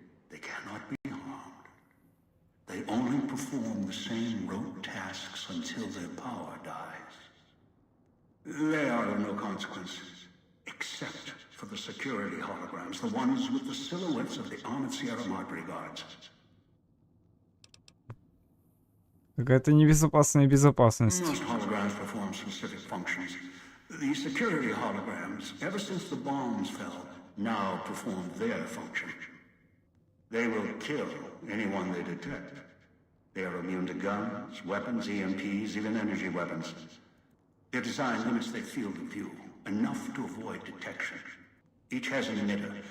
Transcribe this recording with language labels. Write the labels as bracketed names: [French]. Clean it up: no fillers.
[English] They cannot be harmed. They only perform the same rote tasks until their power dies. They are of no consequence, except for the security holograms, the ones with the silhouettes of the armored Sierra Madre guards. [Russian] Какая-то небезопасная безопасность. [English] Most holograms perform specific functions. The security holograms, ever since the bombs fell, now perform their function. They will kill anyone they detect. They are immune to guns, weapons, EMPs, even energy weapons. Their design limits their field of view, enough to avoid detection. Each has an emitter.